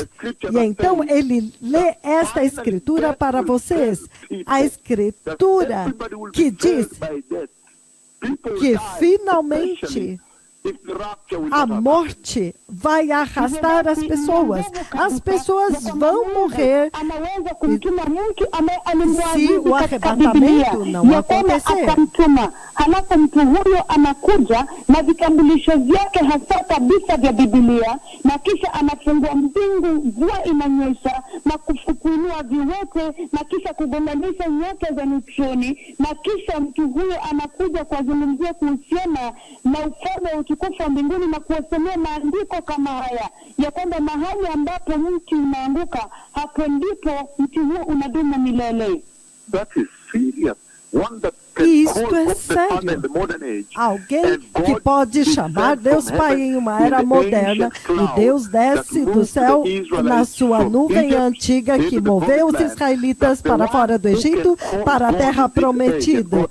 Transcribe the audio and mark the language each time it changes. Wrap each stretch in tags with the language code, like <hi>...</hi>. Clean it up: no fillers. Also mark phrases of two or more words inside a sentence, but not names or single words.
<pt>E então ele lê esta escritura para vocês, a escritura que diz que finalmente a morte vai arrastar as pessoas. As pessoas vão morrer se o arrebatamento não acontecer.</pt> <sw>Halafu mtu huyo anakuja na vitambulisho vyake hasa kabisa vya Biblia, na kisha anafungua mbingu, mvua inanyesha na kufukuinua viwete, na kisha kugonganisha nyota za neutroni, na kisha mtu huyo anakuja kuwazungumzia kuhusiana na ufalme wa utukufu wa mbinguni na kuwasemea maandiko kama haya ya kwamba mahali ambapo mti unaanguka, hapo ndipo mti huo unadumu milele.</sw> <en>That is serious. One that</en> <pt>Isto é sério. Alguém que pode chamar Deus Pai em uma era moderna, e Deus desce do céu na sua nuvem antiga que moveu os israelitas para fora do Egito, para a terra prometida.</pt>